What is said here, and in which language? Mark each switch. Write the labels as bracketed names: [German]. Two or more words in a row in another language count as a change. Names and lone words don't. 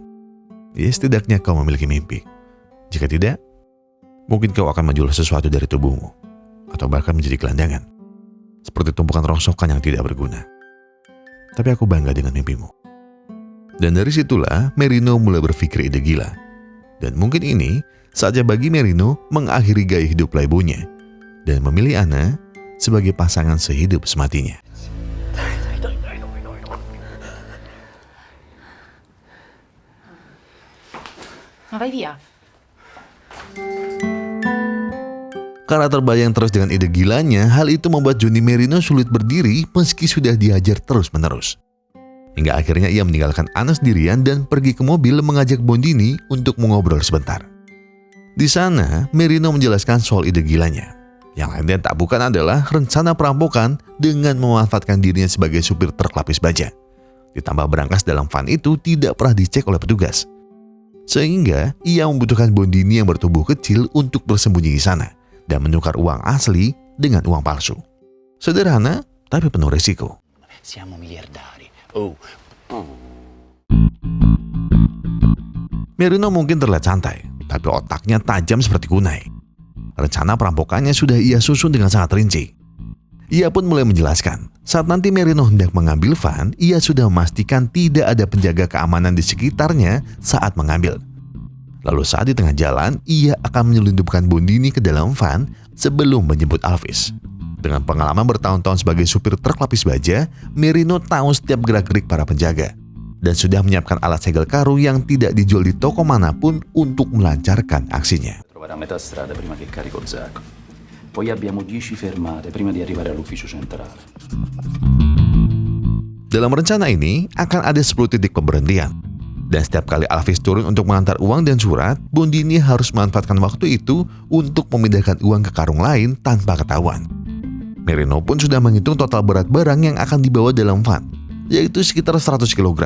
[Indonesian] Ya, setidaknya kau memiliki mimpi. Jika tidak, mungkin kau akan menjual sesuatu dari tubuhmu, atau bahkan menjadi gelandangan, seperti tumpukan rongsokan yang tidak berguna. Tapi aku bangga dengan mimpimu. Dan dari situlah Marino mulai berpikir ide gila. Dan mungkin ini saatnya bagi Marino mengakhiri gaya hidup playboynya dan memilih Anna sebagai pasangan sehidup sematinya. [Italian] Ma vai via. [Indonesian] Karena terbayang terus dengan ide gilanya, hal itu membuat Johnny Marino sulit berdiri meski sudah dihajar terus-menerus. Hingga akhirnya ia meninggalkan Anna sendirian dan pergi ke mobil mengajak Bondini untuk mengobrol sebentar. Di sana, Marino menjelaskan soal ide gilanya. Yang lainnya tak bukan adalah rencana perampokan dengan memanfaatkan dirinya sebagai supir truk lapis baja. Ditambah berangkas dalam van itu tidak pernah dicek oleh petugas. Sehingga ia membutuhkan Bondini yang bertubuh kecil untuk bersembunyi di sana dan menukar uang asli dengan uang palsu. Sederhana, tapi penuh risiko. [Italian] Siamo miliardari. [Indonesian] Marino mungkin terlihat santai, tapi otaknya tajam seperti kunai. Rencana perampokannya sudah ia susun dengan sangat rinci. Ia pun mulai menjelaskan, saat nanti Marino hendak mengambil van, ia sudah memastikan tidak ada penjaga keamanan di sekitarnya saat mengambil. Lalu saat di tengah jalan, ia akan menyelundupkan Bondini ke dalam van sebelum menjemput Alvis. Dengan pengalaman bertahun-tahun sebagai supir truk lapis baja, Marino tahu setiap gerak-gerik para penjaga dan sudah menyiapkan alat segel karu yang tidak dijual di toko manapun untuk melancarkan aksinya. [Italian] Trovare a metà strada prima che carico il sacco. Poi abbiamo 10 fermate prima di arrivare all'ufficio centrale. [Indonesian] Dalam rencana ini akan ada 10 titik pemberhentian. Dan setiap kali Alvis turun untuk mengantar uang dan surat, Bondini harus memanfaatkan waktu itu untuk memindahkan uang ke karung lain tanpa ketahuan. Marino pun sudah menghitung total berat barang yang akan dibawa dalam van, yaitu sekitar 100 kg.